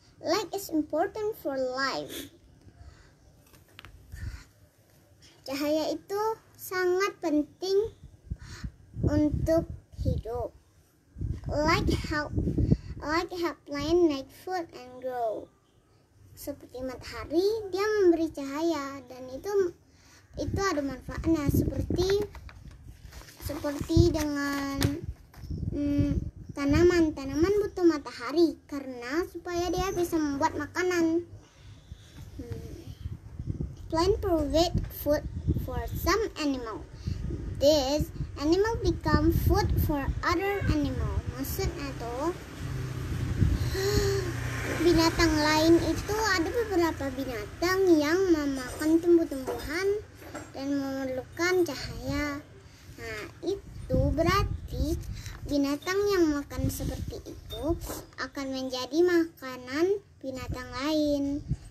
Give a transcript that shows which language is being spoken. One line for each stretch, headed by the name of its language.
English: Light is important for life.
Indonesian: Cahaya itu sangat penting untuk hidup.
English: Light help plant make food and grow.
Indonesian: Seperti matahari, dia memberi cahaya dan itu ada manfaatnya. Seperti dengan tanaman butuh matahari karena supaya dia bisa membuat makanan.
English: Plant provide food for some animal. This animal become food for other animal.
Indonesian: Maksudnya tuh binatang lain itu ada beberapa binatang yang memakan tumbuh-tumbuhan dan memerlukan cahaya. Nah, itu berarti binatang yang makan seperti itu akan menjadi makanan binatang lain.